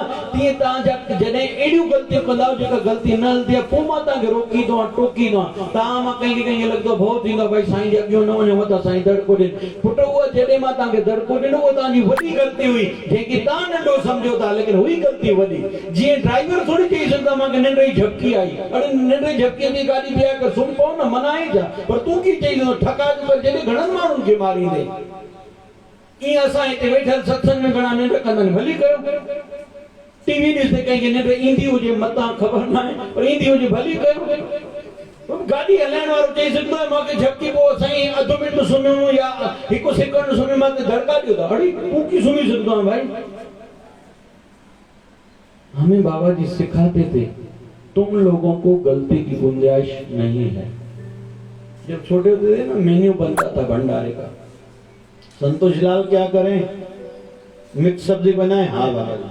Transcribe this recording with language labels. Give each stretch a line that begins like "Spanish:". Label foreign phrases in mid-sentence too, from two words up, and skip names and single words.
Sindhi: तीअं तव्हांजा जॾहिं अहिड़ियूं ग़लतियूं कंदा जेका ग़लती न हलंदी आहे, पोइ मां तव्हांखे रोकींदो आहियां, टोकींदो आहियां। तव्हां मां कंहिंखे लॻंदो भउ थींदो, भई साईं जे अॻियां न वञो, मथां साईं दड़को ॾिन, पुट उहा जॾहिं मां तव्हांखे दड़को ॾिनो, उहा तव्हांजी वॾी ग़लती हुई, जेकी तव्हां नंढो सम्झो था, लेकिन हुई ग़लती वॾी। जीअं ड्राइवर थोड़ी चई सघंदा मूंखे निंड जी झपकी आई, अरे निंड झपकी जी गाड़ी बिया कर सुन पाओ न, मनाए जा, पर तू की चई दो ठका कर, जॾहिं घणनि माण्हुनि खे मारींदे। ईअं असां हिते वेठल सत्संग में घणा निंड कंदा आहिनि, भली कयो, टीवी ॾिसते कंहिंखे निंड ईंदी हुजे, मतां ख़बर न आहे, पर ईंदी हुजे भली कयो। गाॾी हलाइण वारो चई सघंदो आहे मूंखे झपकी, पोइ साईं अधु मिंट सुम्हियो या हिकु सेकंड सुम्हियो, मूंखे धड़का ॾियो था, अड़ी तू की सुम्ही सघंदो आहे भाई।
Hindi: हमें बाबा जी सिखाते थे, तुम लोगों को गलती की गुंजाइश नहीं है। जब छोटे होते थे ना, मेन्यू बनता था भंडारे का, संतोष लाल क्या करें, मिक्स सब्जी बनाए, हाँ बाबा जी।